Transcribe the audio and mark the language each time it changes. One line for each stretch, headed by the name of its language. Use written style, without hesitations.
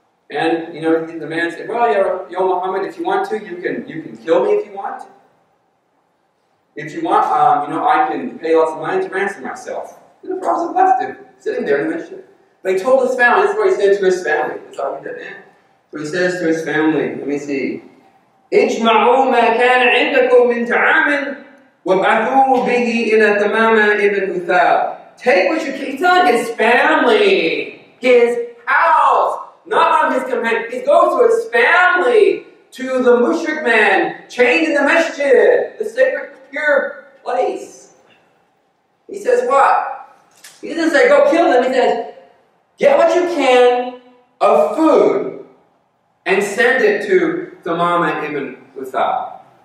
English: And the man said, well, Ya Muhammad, if you want to, you can kill me if you want. If you want, I can pay lots of money to ransom myself. And the Prophet left him, sitting there in the masjid. But he told his family, this is what he said to his family. That's all he did. So he says to his family, let me see.
Arabic: اجمعوا ما كان عندكم من طعام وابعثوه به إلى ثمامة ابن أثال.
English: Take what you can. He's telling his family, his house, not on his companion. He goes to his family, to the mushrik man, chained in the masjid, the sacred, pure place. He says what? He doesn't say, go kill them. He says, get what you can of food and send it to Thamama ibn Uthal.